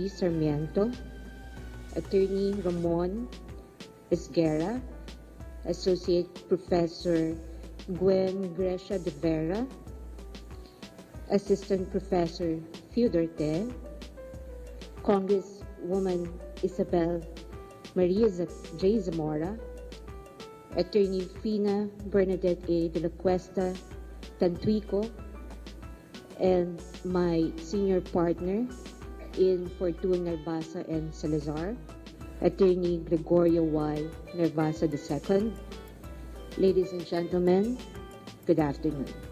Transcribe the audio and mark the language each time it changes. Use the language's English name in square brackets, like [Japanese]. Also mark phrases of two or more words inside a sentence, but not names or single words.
[English] Sarmiento, Attorney Ramon Esguerra, Associate Professor Gwen Grecia de Vera, Assistant Professor Duterte, Congresswoman Isabel Maria J. Zamora, Attorney Fina Bernadette A. de la Cuesta Tantuico, and my senior partner in Fortuna Nervasa and Salazar, Attorney Gregorio Y. Nervasa II. Ladies and gentlemen, good afternoon.